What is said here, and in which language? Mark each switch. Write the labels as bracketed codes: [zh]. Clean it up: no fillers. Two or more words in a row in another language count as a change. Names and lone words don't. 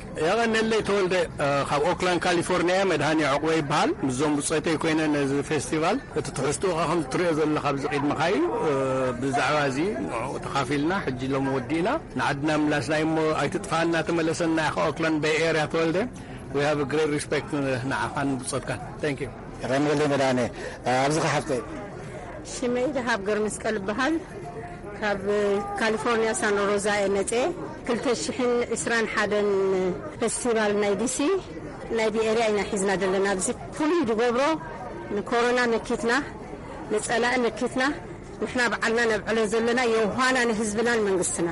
[ti] የቐነለይ ተወልደ ካብ ኦክላንድ ካሊፎርኒያ መድሃኒ ዕቑበ ይበሃል ምዞም ብፀተይ ኮይነ ነዚ ፌስቲቫል እቲ ትሕዝትኡ ከም ትሪኦ ዘለኻ ኣብዚ ቂድምኻ እዩ ብዛዕባ እዚ ተኻፊልና ሕጂ ሎም ወዲእና ንዓድና ምላስና እሞ ኣይትጥፋና ተመለሰና ኢኻ ኦክላንድ ቤይ ኤርያ ተወልደ [en] we have a great respect [ti] ንዓኻን ብፀትካን [en] thank you [ti] ረመለ መድሃኒ ኣብዚ ኸ ሓፍተይ ሽመይ ረሃብ ገርመስቀል ይበሃል ካብ ካሊፎርኒያ ሳን ሮዛ መፀ 2021 ፌስቲቫል ናይ ዲሲ ናይ ቢኤርያ ኢና ሒዝና ዘለና ብዚ ፍሉይ ዝገብሮ ንኮሮና ነኪትና ንፀላእ ነኪትና ንሕና በዓልና ነብዕሎ ዘለና የውሃና ንህዝብና ንመንግስትና